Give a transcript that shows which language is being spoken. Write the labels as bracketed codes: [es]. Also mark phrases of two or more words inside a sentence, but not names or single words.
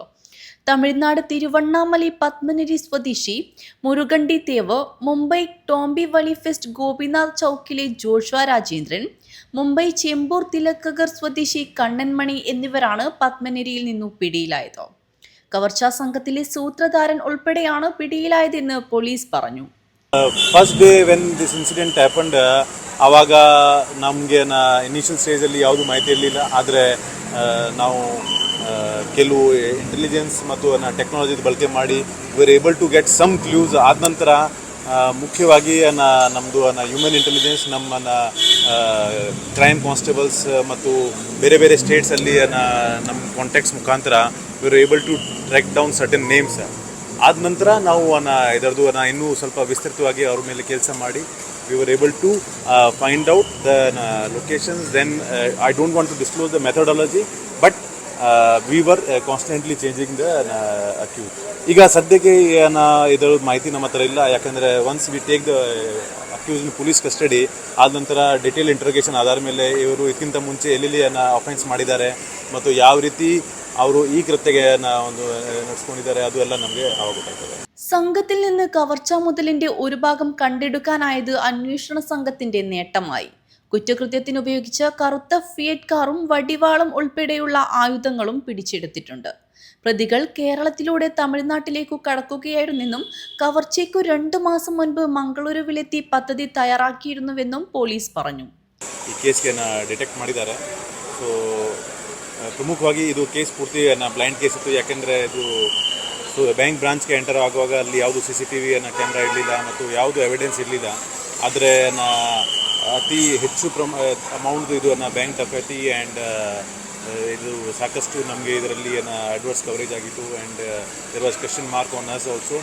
[ml] തമിഴ്നാട് തിരുവണ്ണാമലൈ പത്മനിരി സ്വദേശി മുരുകണ്ടി തേവ്, മുംബൈ ടോംബിവളി ഫെസ്റ്റ് ഗോപിനാഥ് ചൌക്കിലെ ജോഷ്വ രാജേന്ദ്രൻ, മുംബൈ ചെമ്പൂർ തിലക്കഗർ സ്വദേശി കണ്ണൻമണി എന്നിവരാണ് പത്മനിരിയിൽ നിന്നു പിടിയിലായത്. കവർച്ചാ സംഘത്തിലെ സൂത്രധാരൻ ഉൾപ്പെടെയാണ് പിടിയിലായതെന്ന് പോലീസ് പറഞ്ഞു. [en] first day when this incident happened [kn] ಆವಾಗ ನಮಗೆ ಇನಿಷಿಯಲ್ ಸ್ಟೇಜಲ್ಲಿ ಯಾವುದು ಮಾಹಿತಿ ಇರಲಿಲ್ಲ. ಆದರೆ ನಾವು ಕೆಲವು ಇಂಟೆಲಿಜೆನ್ಸ್ ಮತ್ತು ಟೆಕ್ನಾಲಜಿ ಬಳಕೆ ಮಾಡಿ [en] we able to get some clues. [kn] ಆದ ನಂತರ ಮುಖ್ಯವಾಗಿ ನಮ್ಮದು [en] human intelligence [kn] ನಮ್ಮ [en] crime constables [kn] ಮತ್ತು ಬೇರೆ ಬೇರೆ ಸ್ಟೇಟ್ಸಲ್ಲಿ ನಮ್ಮ ಕಾಂಟ್ಯಾಕ್ಟ್ಸ್ ಮುಖಾಂತರ [en] we are able to track down certain names. [kn] ಆದ ನಂತರ ನಾವು ಇದರದ್ದು ಇನ್ನೂ ಸ್ವಲ್ಪ ವಿಸ್ತೃತವಾಗಿ ಅವ್ರ ಮೇಲೆ ಕೆಲಸ ಮಾಡಿ [en] we were able to find out the locations. then I don't want to disclose the methodology, but we were constantly changing the accused. ಈಗ ಸದ್ಯಕ್ಕೆ ಇದರ ಮಾಹಿತಿ ನಮ್ಮ ಹತ್ರ ಇಲ್ಲ, ಯಾಕಂದರೆ once we take the accused in police custody ಆದ ನಂತರ detail interrogation ಆಧಾರ ಮೇಲೆ ಇವರು ಇದಕ್ಕಿಂತ ಮುಂಚೆ ಎಲ್ಲೆಲ್ಲಿ ಅಫೆನ್ಸ್ ಮಾಡಿದ್ದಾರೆ ಮತ್ತು ಯಾವ ರೀತಿ ಅವರು ಈ ಕೃತ್ಯಗೆ ಒಂದು ನಡೆಸ್ಕೊಂಡಿದ್ದಾರೆ ಅದು ಎಲ್ಲ ನಮಗೆ ಆವಾಗ ಗೊತ್ತಾಗ್ತದೆ. [ml] സംഘത്തിൽ നിന്ന് കവർച്ചാ മുതലിന്റെ ഒരു ഭാഗം കണ്ടെടുക്കാനായത് അന്വേഷണ സംഘത്തിന്റെ നേട്ടമായി. കുറ്റകൃത്യത്തിന് ഉപയോഗിച്ച കറുത്ത ഫിയറ്റ് കാറും വടിവാളും ഉൾപ്പെടെയുള്ള ആയുധങ്ങളും പിടിച്ചെടുത്തിട്ടുണ്ട്. പ്രതികൾ കേരളത്തിലൂടെ തമിഴ്നാട്ടിലേക്കു കടക്കുകയായിരുന്നെന്നും കവർച്ചയ്ക്കു 2 മാസം മുൻപ് മംഗളൂരുവിലെത്തി പദ്ധതി തയ്യാറാക്കിയിരുന്നുവെന്നും പോലീസ് പറഞ്ഞു. [kn] ಈ ಕೇಸ್ಗೆ ಡಿಟೆಕ್ಟ್ ಮಾಡಿದ್ದಾರೆ. ಸೊ ಪ್ರಮುಖವಾಗಿ ಇದು ಕೇಸ್ ಪೂರ್ತಿ [en] blind case [kn] ಇತ್ತು, ಯಾಕೆಂದರೆ ಇದು ಬ್ಯಾಂಕ್ ಬ್ರಾಂಚ್ಗೆ ಎಂಟರ್ ಆಗುವಾಗ ಅಲ್ಲಿ ಯಾವುದು CCTV ಕ್ಯಾಮ್ರಾ ಇರಲಿಲ್ಲ ಮತ್ತು ಯಾವುದು ಎವಿಡೆನ್ಸ್ ಇರಲಿಲ್ಲ. ಆದರೆ ಅತಿ ಹೆಚ್ಚು ಅಮೌಂಟ್ದು ಇದು ಬ್ಯಾಂಕ್ ಡಕೈತಿ ಆ್ಯಂಡ್ ಇದು ಸಾಕಷ್ಟು ನಮಗೆ ಇದರಲ್ಲಿ [en] adverse coverage [kn] ಆಗಿತ್ತು [en] and there was question mark on us also.